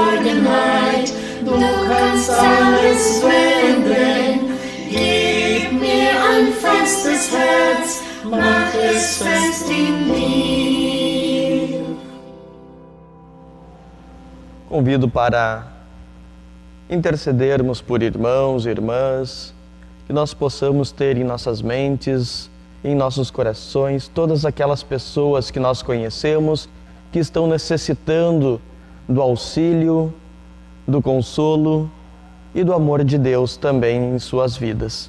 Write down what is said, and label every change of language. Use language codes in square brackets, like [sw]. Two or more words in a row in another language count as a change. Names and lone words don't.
[de] Zufriedenheit. Du kannst alles wenden. Gib mir ein festes Herz, mach es fest in mir. [pt] Convido para intercedermos por irmãos e irmãs, que nós possamos ter em nossas mentes, em nossos corações, todas aquelas pessoas que nós conhecemos, que estão necessitando do auxílio, do consolo e do amor de Deus também em suas vidas.